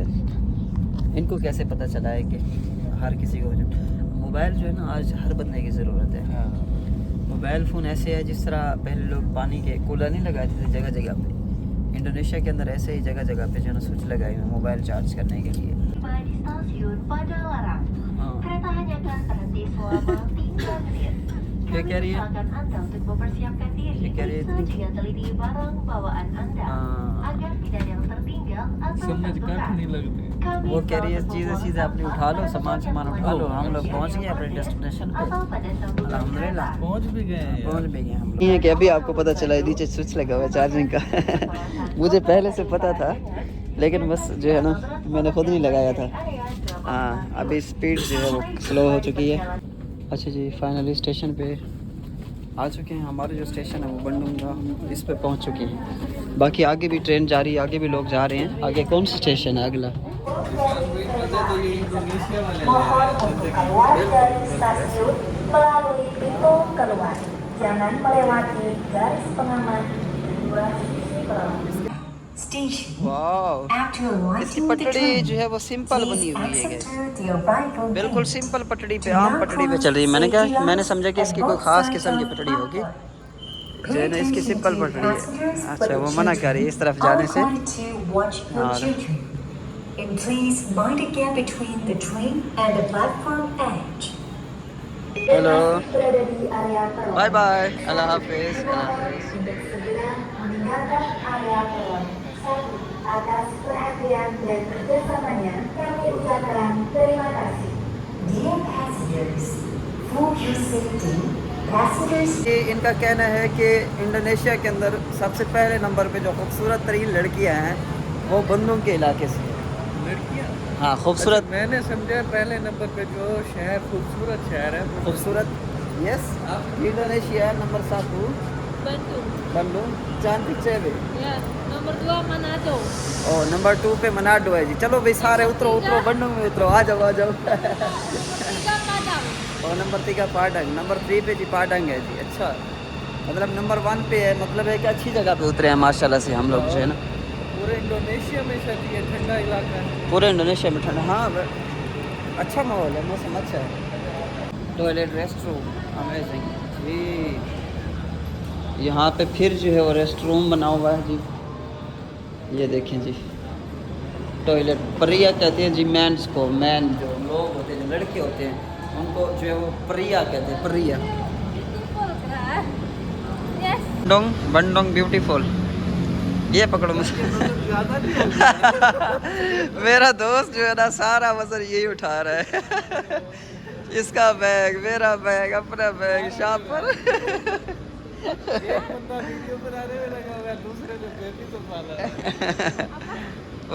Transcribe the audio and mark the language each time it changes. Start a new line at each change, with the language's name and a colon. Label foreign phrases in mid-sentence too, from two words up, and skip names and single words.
Hindi: इनको कैसे पता चला है कि हर किसी को मोबाइल जो है ना आज हर बंदे की ज़रूरत है। हाँ। मोबाइल फ़ोन ऐसे है जिस तरह पहले लोग पानी के कूलर नहीं लगाते थे जगह जगह पे, इंडोनेशिया के अंदर ऐसे ही जगह जगह पे जो है ना स्विच लगाए हुए
English: mobile charge
Hindi: करने के लिए।
Indonesian: Di stasiun Padalarang, kereta hanya akan berhenti selama 3 menit.
Hindi: क्या कह रही है?
Indonesian: Silakan Anda untuk mempersiapkan diri
Hindi: क्या कह रही है इतनी?
Indonesian: dengan teliti barang bawaan Anda agar tidak ada yang tertinggal atau
Hindi: समझ कट
Indonesian: tertukar.
Hindi: नहीं लगती।
Indonesian: Kami
Hindi: वो कह रही है
Indonesian: telah
Hindi: चीज़ें
Indonesian: membuat
Hindi: चीज़ें अपनी उठा लो, सामान उठा लो। हम लोग पहुँच गए अपने डेस्टिनेशन पे,
Indonesian: atau pada sambungan
Hindi: अल्हम्दुलिल्लाह
Indonesian: kereta.
Hindi: पहुंच भी गए हैं पहुँच भी गए हम लोग। ये है कि अभी आपको पता चला है नीचे स्विच लगा हुआ है चार्जिंग का मुझे पहले से पता था, लेकिन बस जो है ना मैंने खुद नहीं लगाया था। हाँ, अभी स्पीड जो है वो स्लो हो चुकी है। अच्छा जी,
English: finally station
Hindi: पे आ चुके हैं। हमारे जो स्टेशन है वो बंडुंगा, हम इस पे पहुंच चुके हैं। बाकी आगे भी ट्रेन जा रही है, आगे भी लोग जा रहे हैं। आगे कौन सा स्टेशन है अगला? इंडोनेशिया वाले
Indonesian: Mohon untuk keluar dari stasiun melalui pintu keluar. Jangan melewati garis pengaman di dua sisi berlalu. Station.
Hindi: वाह,
English: After
Hindi: इसकी
English: alighting the
Hindi: पटड़ी
English: train,
Hindi: जो है वो सिंपल बनी
English: please
Hindi: हुई है
English: exit
Hindi: guys।
English: to the arrival
Hindi: बिल्कुल
English: gate.
Hindi: सिंपल पटड़ी पे, आम पटड़ी पे चल रही है। मैंने समझा कि इसकी कोई ख़ास किस्म की पटड़ी होगी, जो है ना इसकी सिंपल पटड़ी है। अच्छा, वो मना कर रही है इस तरफ जाने से। और
English: And please mind the gap between the train and the platform edge.
Hindi: हेलो,
Indonesian: Berada di area peron.
Hindi: बाय बाय, अल्लाह हाफिज़, अल्लाह हाफिज़।
Indonesian: Untuk segera meninggalkan area peron. Satu, atas perhatian dan kerjasamanya kami ucapkan terima kasih.
English: Dear passengers, for your safety, passengers.
Hindi: ये इनका कहना है कि इंडोनेशिया के अंदर सबसे पहले नंबर पे जो खूबसूरत तरीन लड़कियां हैं वो बंदूक के इलाके से। लड़कियां। हाँ, खूबसूरत। अच्छा, मैंने समझा पहले नंबर पे जो शहर खूबसूरत शहर है वो खूबसूरत, यस। इंडोनेशिया नंबर 1 Bandung. बंडुंग,
Indonesian: cantik cewek। Ya, nomor 2 Manado.
Hindi: और नंबर 2 पे मनाडो है जी। चलो भाई सारे उतरो उतरो, बंडुंग में उतरो, आ जाओ आ जाओ। 3 Padang. और नंबर 3 का पाडंग, नंबर 3 पे जी पाडंग है जी। अच्छा, मतलब नंबर 1 पे है, मतलब है कि अच्छी जगह पे उतरे हैं माशाल्लाह से हम लोग जो है ना। पूरे इंडोनेशिया में शायद ये ठंडा इलाका है। पूरे इंडोनेशिया में ठंडा, हाँ अच्छा माहौल है, मौसम अच्छा है। टॉयलेट,
English: rest room,
Hindi: अमेजिंग जी। यहाँ पे फिर जो है वो
English: rest room
Hindi: बना हुआ है जी। ये देखें जी, टॉयलेट। प्रिया कहते हैं जी मैंस को, मैन जो लोग होते हैं, जो लड़के होते हैं उनको जो है वो प्रिया कहते हैं, प्रिया।
English: Beautiful kan? Yes.
Hindi: बंडोंग, बंडोंग ब्यूटीफुल। ये पकड़ो मुझे। ज़्यादा नहीं होगी। मेरा दोस्त जो है ना सारा वजन यही उठा रहा है। इसका बैग, मेरा बैग, अपना बैग, शापर। एक बंदा वीडियो बनाने में लगा हुआ है, दूसरे ने बेबी संभाला है।